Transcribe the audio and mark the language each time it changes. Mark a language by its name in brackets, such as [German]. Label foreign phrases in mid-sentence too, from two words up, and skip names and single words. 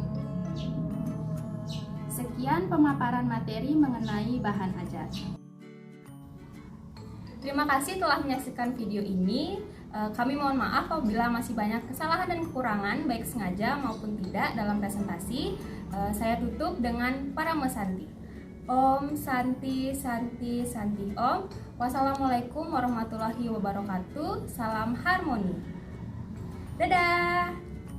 [Indonesian] Sekian pemaparan materi mengenai bahan ajar. Terima kasih telah menyaksikan video ini. Kami mohon maaf apabila masih banyak kesalahan dan kekurangan baik sengaja maupun tidak dalam presentasi. Saya tutup dengan Parama Santi. [Sanskrit] ॐ शान्तिः शान्तिः शान्तिः ॐ. [Arabic] والسلام عليكم ورحمة الله وبركاته. [Indonesian] Salam harmoni. Dadah.